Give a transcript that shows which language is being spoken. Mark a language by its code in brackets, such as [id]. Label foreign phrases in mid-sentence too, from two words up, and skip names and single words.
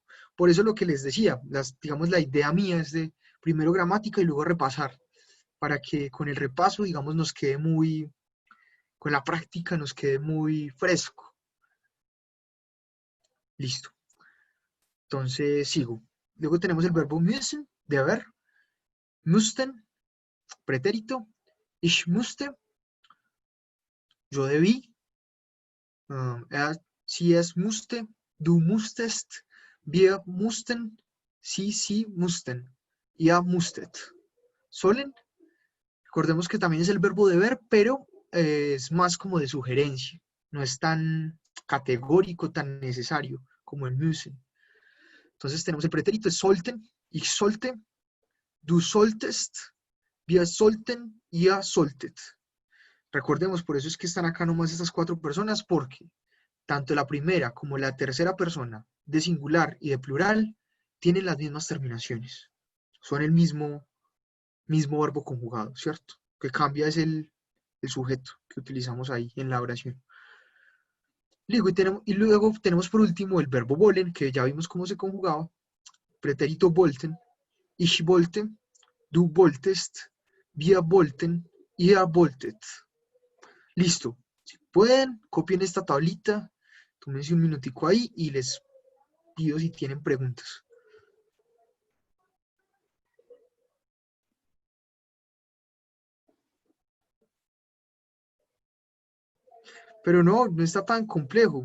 [es] Por eso lo que les decía, digamos, la idea mía es de primero gramática y luego repasar, para que con el repaso, digamos, nos quede muy, con la práctica nos quede muy fresco. Listo. Entonces, sigo. Luego tenemos el verbo müssen, de haber, [de] müssten, pretérito, Ich musste, [es] yo debí. [de] Sie, es musste, du musstest, wir mussten, sie mussten, ihr musstet. Sollen, [es] recordemos que también es el verbo deber, pero es más como de sugerencia, no es tan categórico, tan necesario como el müssen. Entonces tenemos el pretérito, es [de] sollten, ich sollte, du solltest, wir sollten, ihr solltet. [es] Recordemos, por eso es que están acá nomás estas 4 personas, porque tanto la primera como la tercera persona de singular y de plural tienen las mismas terminaciones. Son el mismo verbo conjugado, ¿cierto? Lo que cambia es el sujeto que utilizamos ahí en la oración. Y luego tenemos por último el verbo wollen, que ya vimos cómo se conjugaba. [de] Pretérito wollten, ich wollte, du wolltest, wir wollten, ihr wolltet. [es] Listo. Si pueden, copien esta tablita, tómense un minutico ahí y les pido si tienen preguntas. Pero no está tan complejo.